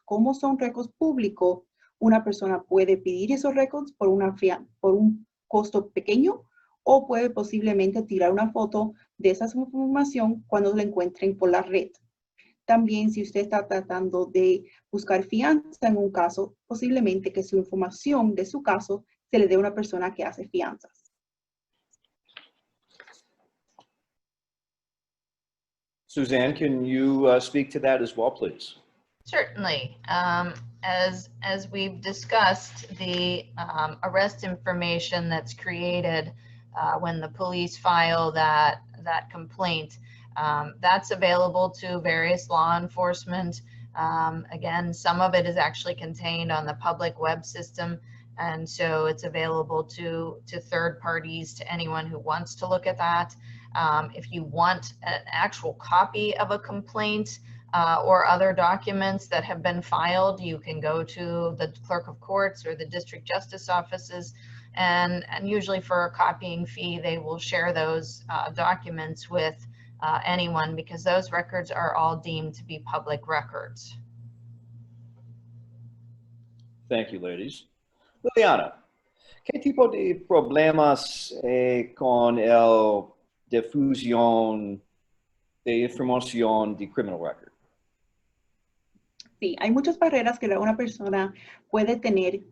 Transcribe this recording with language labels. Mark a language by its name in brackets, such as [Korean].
[Spanish] Como son récords públicos, una persona puede pedir esos récords por un costo pequeño, o puede posiblemente tirar una foto de esa información cuando la encuentren por la red. También, si usted está tratando de buscar fianza en un caso, posiblemente que su información de su caso se le dé a una persona que hace fianzas. [English] Susanne, can you speak to that as well, please? Certainly. As we've discussed, the arrest information that's created when the police file that complaint, that's available to various law enforcement. Again, some of it is actually contained on the public web system, and so it's available to third parties, to anyone who wants to look at that. If you want an actual copy of a complaint or other documents that have been filed, you can go to the Clerk of Courts or the District Justice offices, and usually for a copying fee, they will share those documents with anyone, because those records are all deemed to be public records. Thank you, ladies. [Spanish] Liliana, ¿qué tipo de problemas con el difusión de información de [English] criminal record? [Spanish] Sí, hay muchas barreras que una persona puede tener.